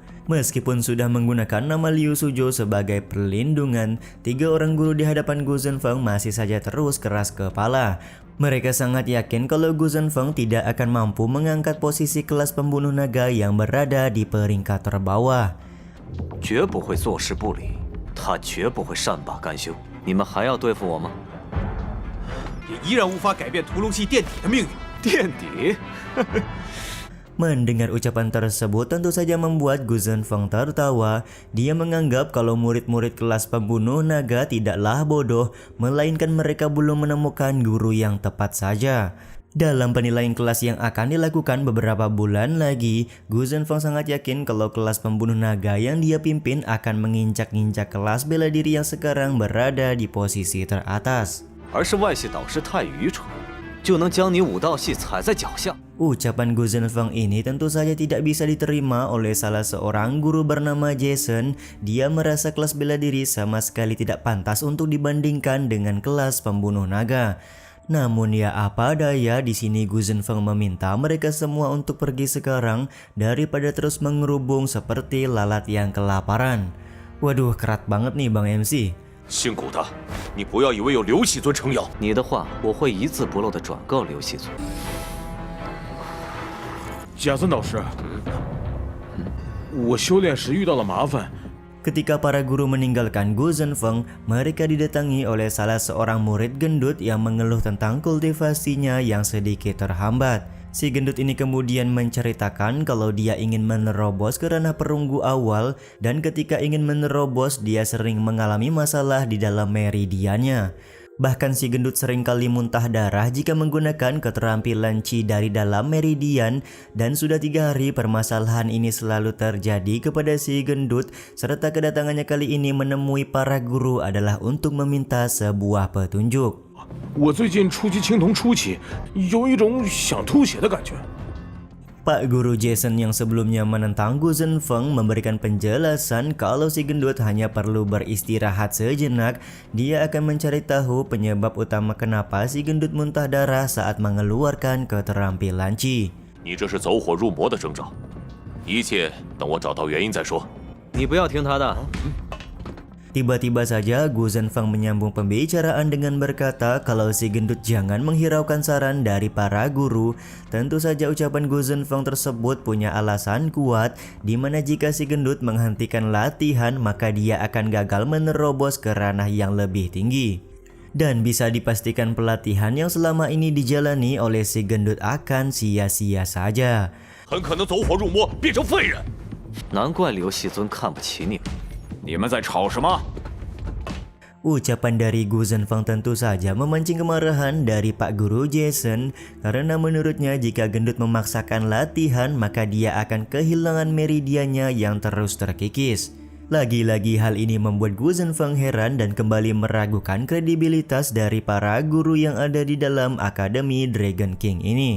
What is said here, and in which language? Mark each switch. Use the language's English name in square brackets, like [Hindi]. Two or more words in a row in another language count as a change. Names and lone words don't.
[Indonesian] Meskipun sudah menggunakan nama Liu Suzhou sebagai perlindungan, 3 orang guru di hadapan Gu Zhenfeng masih saja terus keras kepala. Mereka sangat yakin kalau Gu Zhenfeng tidak akan mampu mengangkat posisi kelas pembunuh naga yang berada di peringkat terbawah. [Chinese] 绝不会坐视不理，他绝不会善罢甘休。你们还要对付我吗？也依然无法改变屠龙系垫底的命运。垫底？ [Indonesian] Mendengar ucapan tersebut tentu saja membuat Gu Zhenfeng tertawa. Dia menganggap kalau murid-murid kelas pembunuh naga tidaklah bodoh, melainkan mereka belum menemukan guru yang tepat saja. Dalam penilaian kelas yang akan dilakukan beberapa bulan lagi, Gu Zhenfeng sangat yakin kalau kelas pembunuh naga yang dia pimpin akan menginjak-injak kelas bela diri yang sekarang berada di posisi teratas. [Chinese] 而是外系导师太愚蠢，就能将你武道系踩在脚下。 [Indonesian] Ucapan Gu Zhenfeng ini tentu saja tidak bisa diterima oleh salah seorang guru bernama Jason. Dia merasa kelas bela diri sama sekali tidak pantas untuk dibandingkan dengan kelas pembunuh naga. Namun ya apa daya, di sini Gu Zhenfeng meminta mereka semua untuk pergi sekarang daripada terus mengerubung seperti lalat yang kelaparan. Waduh, kerat banget nih Bang MC. [Chinese] 辛苦的，你不要以为有刘喜尊撑腰。你的话我会一字不漏地转告刘喜尊。贾森导师，我修炼时遇到了麻烦， [Indonesian] Ketika para guru meninggalkan Gu Zhenfeng, mereka didatangi oleh salah seorang murid gendut yang mengeluh tentang kultivasinya yang sedikit terhambat. Si gendut ini kemudian menceritakan kalau dia ingin menerobos ke ranah perunggu awal dan ketika ingin menerobos dia sering mengalami masalah di dalam meridiannya. Bahkan si gendut seringkali muntah darah jika menggunakan keterampilan Qi dari dalam meridian dan sudah 3 hari permasalahan ini selalu terjadi kepada si gendut serta kedatangannya kali ini menemui para guru adalah untuk meminta sebuah petunjuk. [Chinese] 我最近初级青铜初期，有一种想吐血的感觉。 [Indonesian] Pak Guru Jason yang sebelumnya menentang Gu Zhenfeng memberikan penjelasan kalau si gendut hanya perlu beristirahat sejenak. Dia akan mencari tahu penyebab utama kenapa si gendut muntah darah saat mengeluarkan keterampilan Qi. [Chinese] 你这是走火入魔的征兆，一切等我找到原因再说。你不要听他的。 [Indonesian] Tiba-tiba saja Gu Zhenfeng menyambung pembicaraan dengan berkata kalau si gendut jangan menghiraukan saran dari para guru. Tentu saja ucapan Gu Zhenfeng tersebut punya alasan kuat di mana jika si gendut menghentikan latihan maka dia akan gagal menerobos ke ranah yang lebih tinggi. Dan bisa dipastikan pelatihan yang selama ini dijalani oleh si gendut akan sia-sia saja. [Chinese] 很可能走火入魔，变成废人。难怪刘细尊看不起你们。你们在吵什么？ [Indonesian] Ucapan dari Gu Zhenfeng tentu saja memancing kemarahan dari Pak Guru Jason karena menurutnya jika gendut memaksakan latihan maka dia akan kehilangan meridiannya yang terus terkikis. Lagi-lagi hal ini membuat Gu Zhenfeng heran dan kembali meragukan kredibilitas dari para guru yang ada di dalam Akademi Dragon King ini.